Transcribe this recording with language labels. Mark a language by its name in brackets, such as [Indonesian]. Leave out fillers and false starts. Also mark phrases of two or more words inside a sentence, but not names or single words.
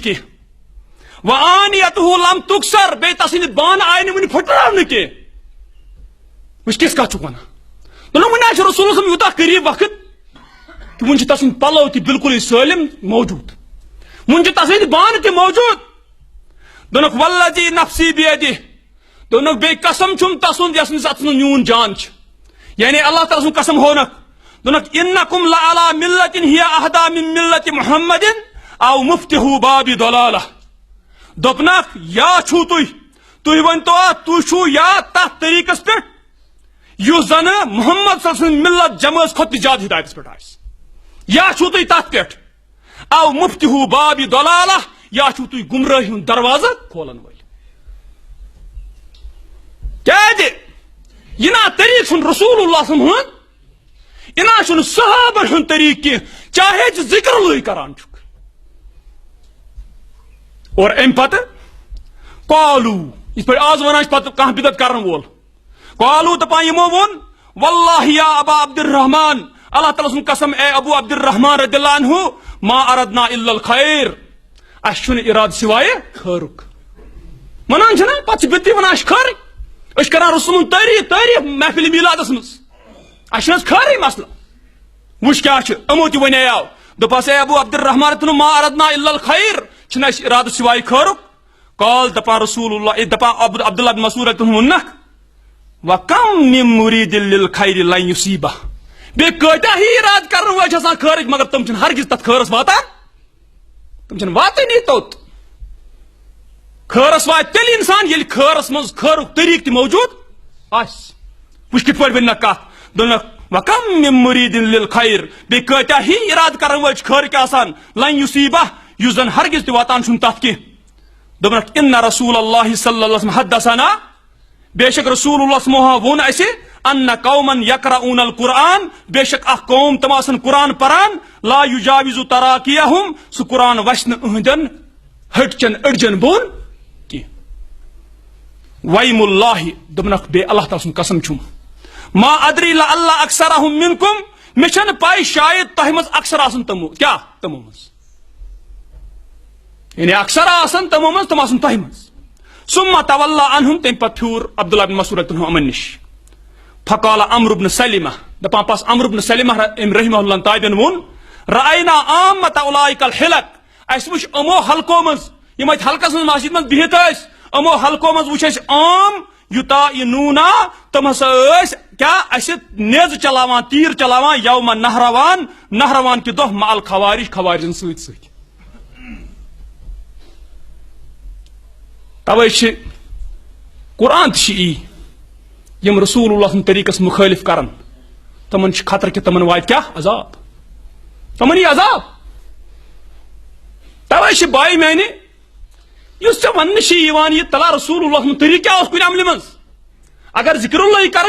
[Kashmiri] کینٛہہ [Arabic] وآنیتہ لم تکسر [Kashmiri] بیٚیہِ تسٕنٛدِ بانہٕ آیہِ نہٕ وٕنہِ پھٕٹراونہٕ کینٛہہ وٕچھ کِژھ کتھ چھُکھ ونان دوٚپُن وٕنہِ چھُ رسول اللہ یوٗتاہ قریٖب وقت کہ وٕنہِ چھِ تسٕنٛدۍ پلو تہِ بِلکُلٕے سٲلِم موجوٗد وٕنہِ چھِ تسٕنٛدۍ بانہٕ تہِ موجوٗد دوٚپنکھ [Arabic] والذی نفسی بیدہ [Kashmiri] دوٚپنکھ بیٚیہِ قسم چھُم تسُنٛد یس اتھ منٛز میون جان چھِ یعنی اللہ تعالیٰ سُنٛد قسم ہونکھ دوٚپنکھ [Arabic] انکم لعلی ملۃ ہی اہدی من ملۃ محمد او مفتح باب ضلالہ [Kashmiri] دوٚپنکھ یا چھُو تُہۍ ؤنۍتو تُہۍ چھُو یا تتھ طریقس پٮ۪ٹھ یُس زن محمد صلی اللہ علیہ وسلم ملت جمٲژ کھۄتہٕ تہِ زیادٕ ہدایتس پٮ۪ٹھ آسہِ یا چھُو تُہۍ تتھ پٮ۪ٹھ [Arabic] او مفتح باب ضلالہ [Kashmiri] یا چھُو تُہۍ گمرٲہی ہُنٛد دروازٕ کھولن وٲلۍ کیازِ یہِ نا طریقہٕ چھُنہٕ رسول اللہ صلی اللہ علیہ وسلم ہُنٛد یہِ نا چھُنہٕ صحابن ہُنٛد طریقہٕ کینٛہہ چاہے ژٕ ذکر لٲے کران چھُکھ اور امہِ پتہٕ قالوٗ یِتھ پٲٹھۍ آز ونان چھِ پتہٕ کانٛہہ بدعت کرن وول قالوٗ دپان یِمو ووٚن [Arabic] واللہ یا ابا عبد الرحمان [Kashmiri] اللہ تعالیٰ سُنٛد قسم اے ابو عبد الرحمان [Arabic] رضی اللہ عنہ ما اردنا الا الخیر [Kashmiri] اسہِ چھُنہٕ ارادٕ سوائے خٲرُک ونان چھِنا پتہٕ چھِ بِدتی ونان اسہِ خٲرٕے أسۍ چھِ کران رسول تعریٖف محفل میلادس منٛز اسہِ چھُنہٕ حظ خٲرٕے مسلہٕ وٕچھ کیٛاہ چھُ یِمو تہِ وَنیو دوٚپہس اے ابو عبد الرحمان [Arabic] ما اردنا الا الخیر [Kashmiri] چھُنہٕ اسہِ ارادٕ سوائے خٲرُک قال دپان رسول اللہ دپان عبداللہ بن مسعود ووٚننکھ [Arabic] وَكَم مِن مُرِيدٍ لِلْخَيْرِ لَن يُصِيبَهُ [Kashmiri] بے کتا ہی اراد کرن وٲلۍ چھِ آسان خٲرج مگر تم چھِنہٕ ہرگز تتھ خٲرس واتان تم چھِنہٕ واتٲنی توٚت خٲرس واتہِ تیٚلہِ انسان ییٚلہِ خٲرس منٛز خٲرُک طریٖقہٕ تہِ موجوٗد آسہِ وٕچھ کِتھ پٲٹھۍ ؤنۍ کتھ دوٚپنکھ [Arabic] وکم من مُریٖدٍ للخیر [Kashmiri] بیٚیہِ کۭتیاہ ہی اراد کرن وٲلۍ چھِ خٲرٕکۍ آسان [Arabic] لن یُصیبہ [Kashmiri] یُس زن ہرگز تہِ واتان چھُنہٕ تتھ کینٛہہ دوٚپنکھ ان رسول اللہ صلی اللہ علیہ وسلم حدثنا بے شک رسول اللہ صلی اللہ علیہ وسلم ووٚن اسہِ [Arabic] ان قومن یقرؤن القرآن [Kashmiri] بے شک اکھ قوم تم آسن قرآن پران [Arabic] لا یجاوز تراقیہم [Kashmiri] سُہ قرآن وسہِ نہٕ أہنٛدٮ۪ن ۂٹچٮ۪ن أڈجٮ۪ن بۄن کینٛہہ ویم اللہ دوٚپنکھ بیٚیہِ اللہ تعالیٰ سُنٛد قسم چھُم [Arabic] ما ادری لعل اکثرہم منکم [Kashmiri] مےٚ چھنہٕ پاے شاید تۄہہِ منٛز اکثر آسن تمو کیاہ تمو منٛز یعنی اکثر آسن تمو منٛز تم آسن تۄہہِ منٛز [Arabic] ثم تولی عنہم [Kashmiri] تمہِ پتہٕ پھیوٗر عبداللہ بن مسعود رضی اللہ عنہ یِمن نِش [Arabic] فقال عمرو بن سلمہ [Kashmiri] دپان پس عمرو بن سلمہ [Arabic] رحمہ اللہ [Kashmiri] تابعین ووٚن [Arabic] رأینا عامة اولئک الحلق [Kashmiri] اسہِ وٕچھ یِمو حلقو منٛز یِم اتہِ حلقس منٛز مسجد منٛز بِہِتھ ٲسۍ یِمو حلقو منٛز وٕچھ اسہِ عام یُطاعنونا تم ہسا ٲسۍ کیاہ اسہِ نیزٕ چلاوان تیٖر چلاوان یوم نہروان کہِ دۄہ [Arabic] مع الخوارج [Kashmiri] خوارجن سۭتۍ سۭتۍ توے چھِ قرآن تہِ چھِ یی یم رسول اللہ سٕنٛدِ طریٖقس مُخٲلف کرن تمن چھِ خطرٕ کہِ تمن واتہِ کیاہ عذاب تمن یی عذاب توے چھِ بھاے میانہِ یُس ژےٚ وننہٕ چھِ یِوان یہِ تلا رسول اللہ سُنٛد طریٖقہٕ کیاہ اوس کُنہِ عملہِ منٛز اگر ذکر اللہ کران